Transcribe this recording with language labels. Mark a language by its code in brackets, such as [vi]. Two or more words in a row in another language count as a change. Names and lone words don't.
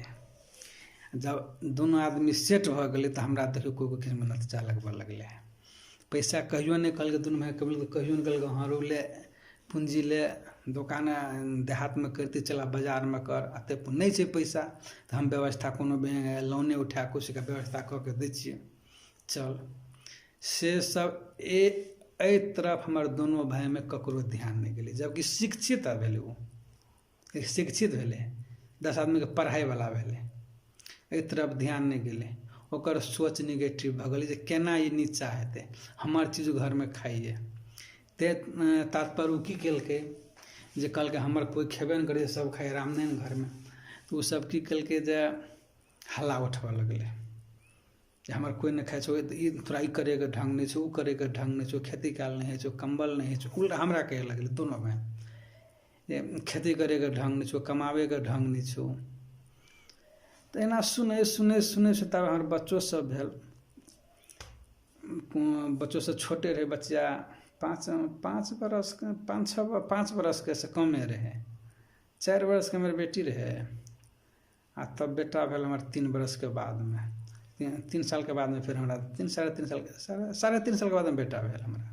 [mai] जब दोनों आदमी सेट भ गए तो हमरा देखियो कोई किसी में नतीजा लगबे लगले। पैसा कहियो नहीं कहल दोनों भाई कभी कहियो नहीं कहल हाँ रो ले पूंजी ले दुकान देहात में करती चला बाजार में कर, अते नहीं छै पैसा तो हम व्यवस्था कोनो लोने उठा कुछ का व्यवस्था कऽ के दै छियै चल। से सब ए तरफ हमार दोनों भाई में ककरो ध्यान नहीं गेलै, जबकि शिक्षित भेलै, वो शिक्षित भेलै, 10 आदमी के पढ़ाई वाला भेलै, ए तरफ ध्यान नहीं गेलै। ओकर सोच निगेटिव भ गेलै जे केना ई नीचा हेतै, हमार चीज घर में खाइए। ते तात्पर्य ओ की केलकै जे कहलकै हमर कोई खेबे नहीं करे, सब खाए रामनारायण घर में, तो ओ सब की केलकै जे हल्ला उठबऽ लगलै जे हमर कोई नहीं खाए छो, ई तोरा ई करे के ढंग नहीं छो, ऊ करे के ढंग नहीं छो, खेती काल नहीं है छो, कंबल नहीं है छो, उल्टा हमरा कहे लगलै दोनों भाई जे खेती करे के ढंग नहीं छो, कमावे के ढंग नहीं छो। तो एना सुने सुने सुने से तब हमारे बच्चों सब भेल, बच्चों से छोटे रहे बच्चा 5 बरस के 5 बरस के से कमे रहे, 4 बरस के हमारे बेटी रहे, आ तब बेटा भेल हमारे 3 बरस के बाद में, 3 साल के बाद में फिर हमारा 3 3.5 साल के बाद में बेटा भेल हमारा।